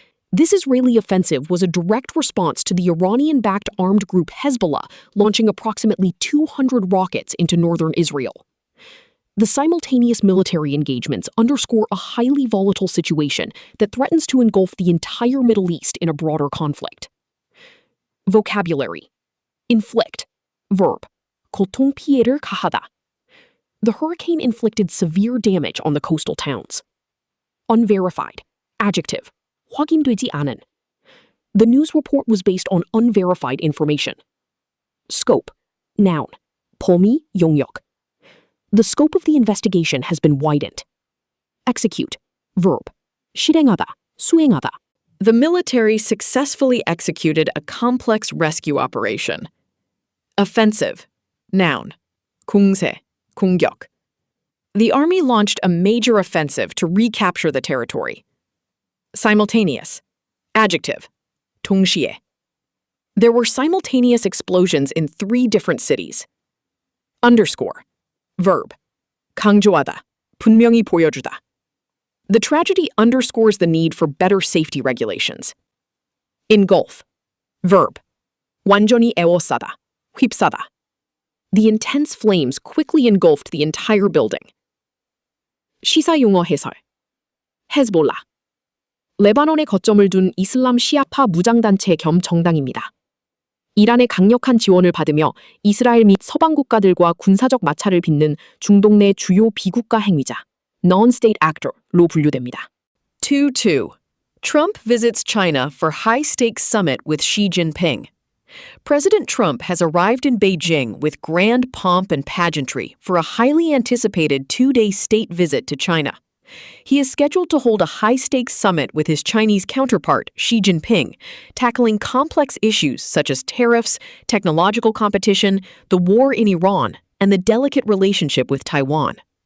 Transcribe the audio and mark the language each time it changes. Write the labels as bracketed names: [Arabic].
[English] This Israeli offensive was a direct response to the Iranian-backed armed group Hezbollah launching approximately 200 rockets into northern Israel. The simultaneous military engagements underscore a highly volatile situation that threatens to engulf the entire Middle East in a broader conflict. Vocabulary: inflict. [Korean] Verb: 고통 피해를 가하다. [English] The hurricane inflicted severe damage on the coastal towns. Unverified. [Korean] Adjective: 확인되지 않은. [English] The news report was based on unverified information. Scope. Noun: [Korean] 범위, 영역. [English] The scope of the investigation has been widened. Execute. [Korean] Verb: 실행하다, 수행하다. [English] The military successfully executed a complex rescue operation. Offensive. Noun: [Korean] 공세, 공격. [English] The army launched a major offensive to recapture the territory. Simultaneous. Adjective: [Korean] 동시에. [English] There were simultaneous explosions in 3 different cities. Underscore. [Korean] Verb: 강조하다, 분명히 보여주다. [English] The tragedy underscores the need for better safety regulations. Engulf. [Korean] Verb: 완전히 에워싸다, 휩싸다. [English] The intense flames quickly engulfed the entire building. [Korean] 시사용어 해설. 헤즈볼라. 레바논에 거점을 둔 이슬람 시아파 무장단체 겸 정당입니다. 이란의 강력한 지원을 받으며 이스라엘 및 서방 국가들과 군사적 마찰을 빚는 중동 내 주요 비국가 행위자, [English] non-state actor [Korean] 로 분류됩니다. [English] 2-2. Trump visits China for high-stakes summit with Xi Jinping. President Trump has arrived in Beijing with grand pomp and pageantry for a highly anticipated 2-day state visit to China. He is scheduled to hold a high-stakes summit with his Chinese counterpart, Xi Jinping, tackling complex issues such as tariffs, technological competition, the war in Iran, and the delicate relationship with Taiwan.